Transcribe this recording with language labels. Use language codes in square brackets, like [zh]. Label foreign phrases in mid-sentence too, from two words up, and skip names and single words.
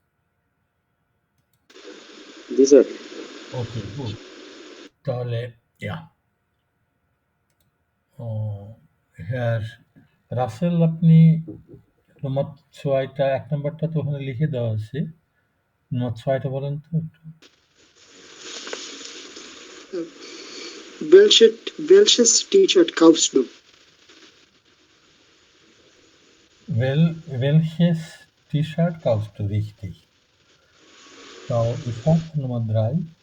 [bn] জি স্যার। ওকে, গুড। তাহলে হ্যাঁ, রাসেল, আপনি নম্বর ৬টা ১ নাম্বারটা তো ওখানে লিখে দেওয়া আছে। নম্বর ৬টা বলেন তো একটু। [de] Welches T-Shirt kaufst du? Welches T-Shirt kaufst du? Richtig. Frau Ishak, Nummer 3.